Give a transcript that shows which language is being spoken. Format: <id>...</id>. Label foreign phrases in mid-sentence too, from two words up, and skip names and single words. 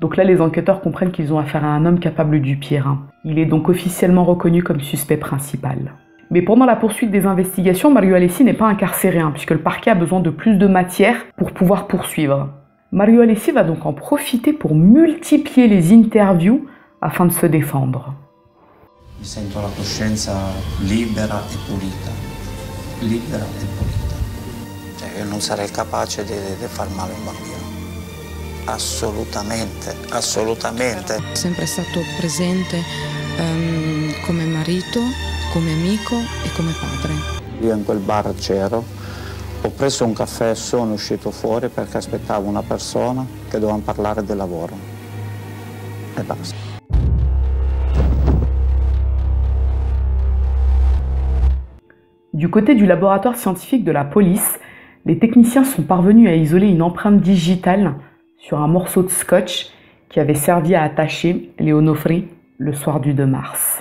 <fr>Donc là, les enquêteurs comprennent qu'ils ont affaire à un homme capable du pire. Il est donc officiellement reconnu comme suspect principal. Mais pendant la poursuite des investigations, Mario Alessi n'est pas incarcéré, puisque le parquet a besoin de plus de matière pour pouvoir poursuivre. Mario Alessi va donc en profiter pour multiplier les interviews afin de se défendre.</fr> <it>Mi sento la coscienza libera e pulita. Libera e pulita. Io non sarei capace di far male a un bambino. Assolutamente, assolutamente. È sempre stato presente come marito, come amico e come padre. Io in quel bar c'ero, ho preso un caffè e sono uscito fuori perché aspettavo una persona che doveva parlare del lavoro. E basta.</it> <fr>Du côté du laboratoire scientifique de la police, les techniciens sont parvenus à isoler une empreinte digitale sur un morceau de scotch qui avait servi à attacher Leo Onofri le soir du 2 mars.</fr>